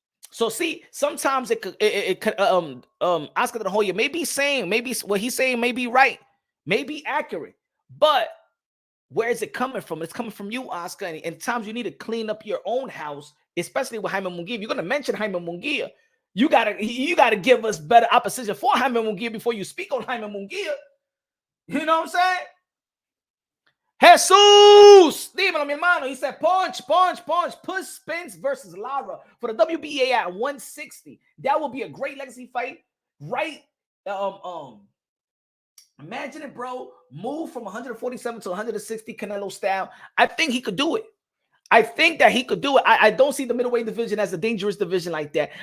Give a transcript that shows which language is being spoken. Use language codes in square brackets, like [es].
[en] So see, sometimes it could Oscar De La Hoya may be saying, maybe what he's saying may be right, may be accurate, but where is it coming from? It's coming from you, Oscar. And at times you need to clean up your own house, especially with Jaime Munguia. If you're gonna mention Jaime Munguia, you gotta give us better opposition for Jaime Munguia before you speak on Jaime Munguia. You know what I'm saying? [es] Jesus, dímelo, mi hermano. [en] He said, punch. Put Spence versus Lara for the WBA at 160. That will be a great legacy fight, right? Imagine it, bro. Move from 147 to 160 Canelo style. I think he could do it. I think that he could do it. I don't see the middleweight division as a dangerous division like that.